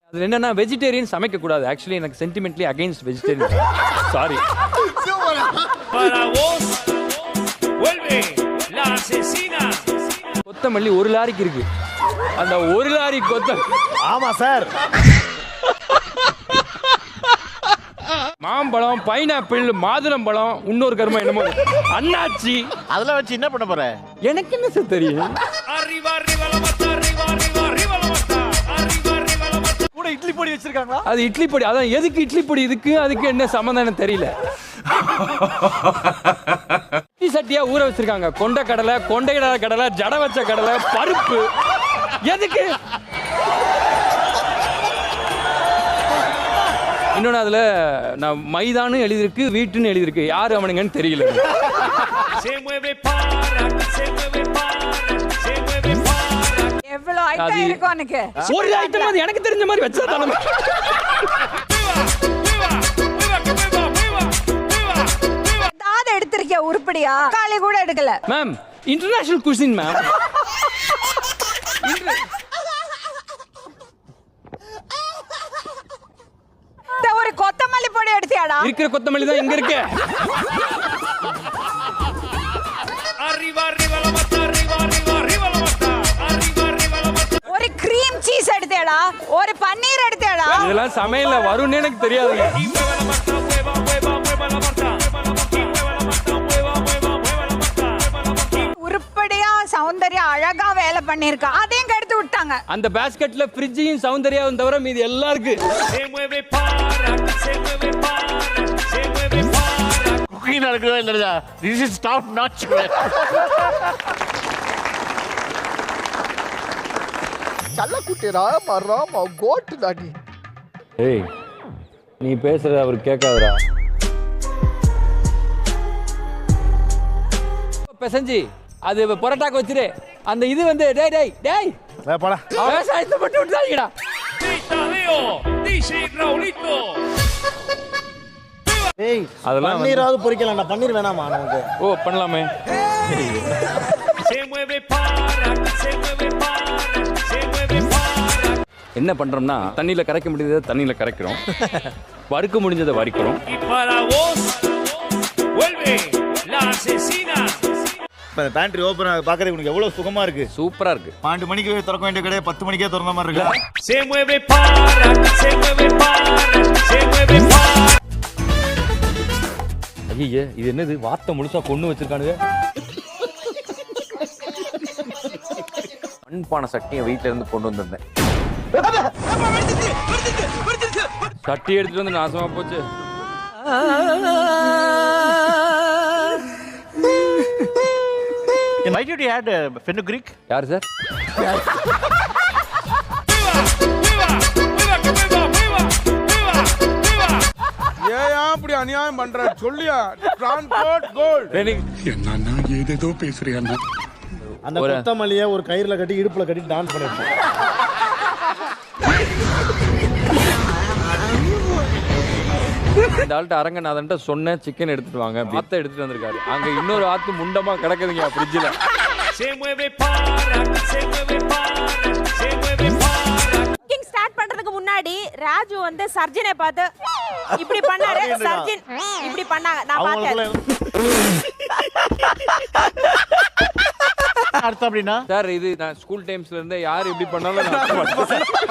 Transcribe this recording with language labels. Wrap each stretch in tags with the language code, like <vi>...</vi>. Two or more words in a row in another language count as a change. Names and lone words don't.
<ta>அது என்னன்னா வெஜிடேரியன் சமைக்க கூடாது. ஆக்சுவலி எனக்கு</ta> <en>sentimentally against vegetarian.</en> <ta>சாரி.</ta> <es>Para vos vuelve la asesina.</es> <ta>கொத்தமல்லி ஒரு லாரிக்கு இருக்கு. அந்த ஒரு லாரி ஆமா சார். மாம்பழம், பைனாப்பிள், மாதுளம்பழம், இன்னொரு கருமா என்னமோ அண்ணாச்சி. அதெல்லாம் வச்சு என்ன பண்ண போற? எனக்கு என்ன சார் தெரியும்?</ta> <es>Arriba, arriba la mata, arriba, arriba, arriba la mata. Arriba, arriba la mata.</es> <ta>கூட இட்லி பொடி வச்சிருக்காங்களா? அது இட்லி பொடி. அதான் எதுக்கு இட்லி பொடி இதுக்கு அதுக்கு என்ன சம்பந்தம் தெரியல. இட்லி சட்டியா ஊற வச்சிருக்காங்க. கொண்ட கடலை, ஜட வச்ச கடலை, பருப்பு. எதுக்கு? இன்னொன்று அதில் நான் மைதான்னு எழுதியிருக்கு, வீட்டுன்னு எழுதியிருக்கு. யார் அவனுங்கன்னு தெரியல.</ta> <es>Se mueve para, se mueve para, se mueve para.</es> <ta>எவ்வளவு ஐட்டம் இருக்கு உனக்கு? ஒரு ஐட்டம் அது எனக்கு தெரிஞ்ச மாதிரி வச்சா தானே. தாத எடுத்திருக்கிய உருப்படியா? காலை கூட எடுக்கல.</ta> <en>ma'am international cuisine ma'am.</en> <ta>ஒரு கொத்தமல்லி பொடி எடுத்தியாடா? இருக்கிற கொத்தமல்லி தான் எங்க இருக்கு?</ta> <es>Arriba, arriba la mata, arriba, arriba, arriba la mata. Arriba, arriba la mata.</es> <ta>ஒரு</ta> <en>cream cheese</en> <ta>எடுத்தியாடா? ஒரு பன்னீர் எடுத்தியாடா? இதெல்லாம் சமையல்ல வரும்னு எனக்கு தெரியாதுங்க.</ta> <es>Y mueve la mata, mueva, mueva, mueva la mata. Y mueva la mata, mueva, mueva, mueva la mata. Mueva la mata.</es> <ta>உருப்படியா சௌந்தர்யா அழகா வேலை பண்ணிருக்கா. அதையும் கெடுத்து விட்டாங்க. அந்த பாஸ்கெட்ல ஃப்ரிட்ஜையும் சௌந்தர்யாவும் தவிர மீதி எல்லாம் இருக்கு.</ta> <es>Se mueve para, se mueve para, se mueve para.</es> <ta>குக்கிங் நடக்குதா இல்லையா?</ta> <en>This is top notch.</en> <ta>சல்லக்குட்டி ராமா கோட்டு தாடி. ஏய் நீ பேசுறது அவர் கேட்காதடா. பெசஞ்சி அது பரோட்டாக்கு வச்சிரு. அந்த இது வந்து டேய் டேய் டேய் போடா. விவசாயத்தை மட்டும் விட்டுறாதீங்கடா.</ta> <es>Tadeo, DJ Raulito.</es> <ta>ஏய் அதெல்லாம் பன்னீராவது பொரிக்கலாம்டா. பன்னீர் வேணாமா நமக்கு? ஓ பண்ணலாமே.</ta> <es>Se mueve para, se mueve para, se mueve para.</es> <ta>என்ன பண்றோம்னா தண்ணியில கரைக்க முடியாத தண்ணியில கரைக்கிறோம். வறுக்க முடிஞ்சதை வறுக்கிறோம்.</ta> <es>Y para vos vuelve la asesina.</es> <ta>இந்த</ta> <en>pantry open</en> <ta>பாக்குறது உனக்கு எவ்வளவு சுகமா இருக்கு. சூப்பரா இருக்கு. 12 மணிக்கு திறக்க வேண்டிய கடையை 10 மணிக்கே திறந்த மாதிரி இருக்கு.</ta> <es>Se mueve para, se mueve para, se mueve para.</es> <ta>ஐயே இது என்னது வார்த்தை முழுசா கொண்டு வச்சிருக்கானுங்க. மண்பானை சட்டியை வீட்டுல இருந்து கொண்டு வந்திருந்தேன். சட்டி எடுத்துட்டு வந்து நாசமா போச்சு.</ta> <en>Why did you add fenugreek?</en> <ta>யார் சார்? ஏன் அப்படி அநியாயம் பண்ற சொல்லியா?</ta> <en>transport cold.</en> <ta>என்னன்னா ஏதேதோ பேசுறியா? அந்த கொத்தமல்லியை ஒரு கயிறுல கட்டி இடுப்புல கட்டி டான்ஸ் பண்ணிருக்கோம். இந்த ஆள்கிட்ட அரங்கநாதன்ட்ட சொன்னேன் சிக்கன் எடுத்துட்டு வாங்க. ஆத்த எடுத்துட்டு வந்திருக்காரு. அங்க இன்னொரு ஆத்து முண்டமா கிடக்குதுங்க ஃப்ரிட்ஜ்ல.</ta> <es>Se mueve para, se mueve para, se mueve para.</es> <en>cooking start</en> <ta>பண்றதுக்கு முன்னாடி ராஜு வந்து சர்ஜனை பார்த்து இப்படி பண்ணாரு. சர்ஜன் இப்படி பண்ணாங்க. நான் பார்த்தேன். அர்த்தம் அப்படின்னா சார் இது நான்</ta> <en>school timesல</en> <ta>இருந்தே யார் எப்படி பண்ணாலும் நான்</ta>